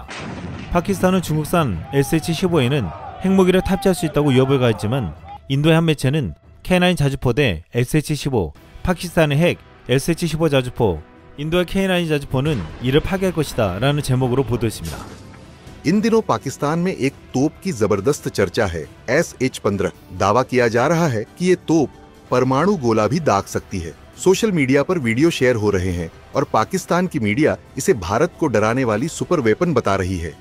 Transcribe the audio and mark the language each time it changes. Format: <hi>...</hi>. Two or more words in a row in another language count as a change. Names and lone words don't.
<ko>파키스탄은 중국산 SH-15에는 핵무기를 탑재할 수 있다고 위협을 가했지만 인도의 한 매체는 K9 자주포 대 SH-15, 파키스탄의 핵 SH-15 자주포, 인도의 K9 자주포는 이를 파괴할 것이다 라는 제목으로 보도했습니다.</ko> <hi>इन दिनों पाकिस्तान में एक तोप की जबरदस्त चर्चा है SH-15। दावा किया जा रहा है कि ये तोप परमाणु गोला भी दाग सकती है।</hi> <en>social media</en> <hi>पर वीडियो शेयर हो रहे हैं और पाकिस्तान की मीडिया इसे भारत को डराने वाली</hi> <en>super weapon</en> <hi>बता रही है।</hi>